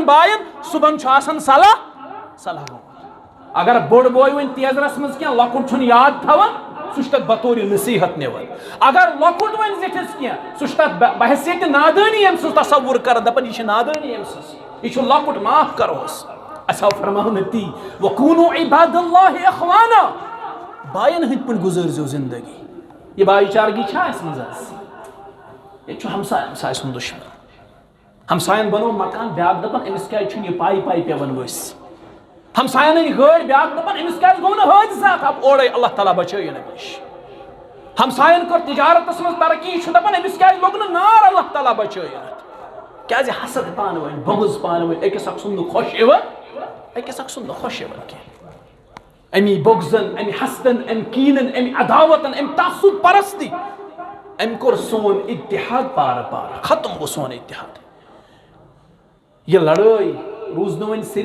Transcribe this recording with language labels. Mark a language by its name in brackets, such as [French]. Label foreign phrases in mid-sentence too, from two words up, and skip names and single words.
[Kashmiri] بایَن صبحن چھُ آسان صلح گوٚمُت اگر بوٚڑ بوے وۄنۍ تیزرس منٛز کینٛہہ لۄکُٹ چھُنہٕ یاد تھاوان سُہ چھُ تتھ بطورِ نصیحت نِوان اگر لۄکُٹ وۄنۍ زِٹھِس کینٛہہ سُہ چھُ تتھ بحثیتہِ نادٲنی أمۍ سٕنٛز تصوُر کران دپان یہِ چھِ نادٲنی أمۍ سٕنٛز یہِ چھُ لۄکُٹ معاف کروس اَسہِ آو فرماونہٕ تی [Arabic] وَكُونُوا عِبَادَ اللہِ إِخْوَانًا [Kashmiri] بایَن ہٕنٛدۍ پٲٹھۍ گُزٲرزیو زندگی یہ بھائی چارگی چھا اَسہِ منٛز آز ییٚتہِ چھُ ہمساے سُنٛد دُشمن ہمساین بنوو مکان بیٛاکھ دپان أمِس کیٛازِ چھُنہٕ یہِ پاے پیوان ؤسۍ ہمساین أنۍ گٲڑۍ بیٛاکھ دپان أمِس کیٛازِ گوٚو نہٕ حٲدثات اب اورے اللہ تعالیٰ بچٲیِن اَمہِ نِش ہمساین کٔر تجارتس منٛز ترقی یہِ چھُ دپان أمِس کیٛازِ لوٚگ نہٕ نار اللہ تعالیٰ بچٲیِن کیٛازِ حسد پانہٕ ؤنۍ بغض پانہٕ ؤنۍ أکِس اکھ سُنٛد نہٕ خۄش یِوان أکِس اکھ سُنٛد نہٕ خۄش یِوان کینٛہہ امی بغضن امی حسدن امی کینن امی عداوتن امی تعصب پرستی امی کوٚر سون اتحاد پارٕ پارٕ ختم گوٚو سون اتحاد یہ لڑٲے روٗز نہٕ وۄنۍ